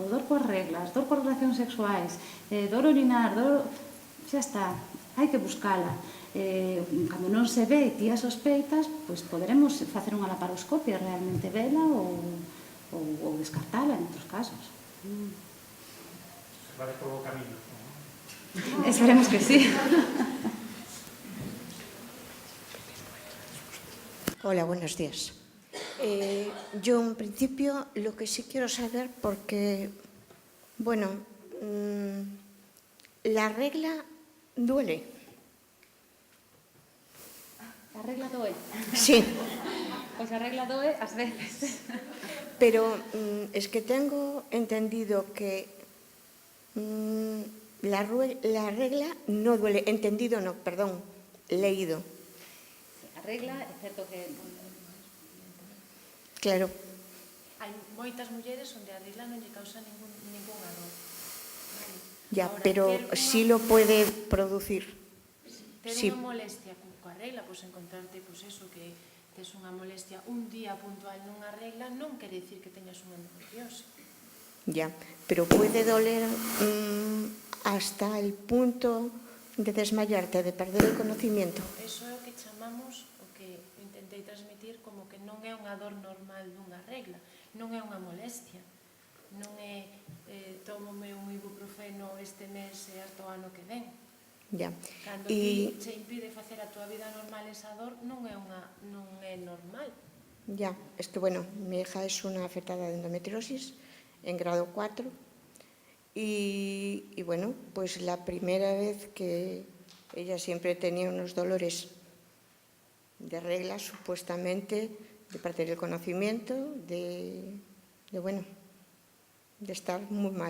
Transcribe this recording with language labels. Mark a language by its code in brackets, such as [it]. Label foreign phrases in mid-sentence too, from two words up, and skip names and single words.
[gl] Dor coas reglas, dor coas relacións sexuais, dor orinar, xa está, hai que buscala. Cando non se ve e ti a sospeitas, pois poderemos facer unha laparoscopia, realmente vela ou descartala en outros casos. Vale por o camino. Esperemos que sí. [es] Hola, buenos días. Yo en principio lo que sí quiero saber, porque, bueno, la regla duele. [gl] A regla doe. Sí. Pois a regla doe ás veces. [es] Pero es que tengo entendido que la regla no duele. Entendido no, perdón, leído. [gl] A regla, é certo que... Claro. Hai moitas mulleres onde a regla non lle causa ningún error. [es] Ya, pero sí lo puede producir. [gl] Ter unha molestia coa regla, pois encontrarte, pois eso, que tes unha molestia un día puntual nunha regla, non quere dicir que teñas unha endometriose. [es] Ya, pero puede doler hasta el punto de desmayarte, de perder o conocimiento. [gl] Eso é o que chamamos, o que intentei transmitir, como que non é unha dor normal dunha regla, non é unha molestia, non é tómome un ibuprofeno este mes e hasta o ano que ven. [es] Ya. [gl] Cando ti che impide facer a túa vida normal esa dor, non é normal. [es] Ya, es que bueno, mi hija es una afectada de endometriosis en grado 4 y bueno, pues la primera vez que ella siempre tenía unos dolores de regla, supuestamente, de perder el conocimiento, de estar muy mal.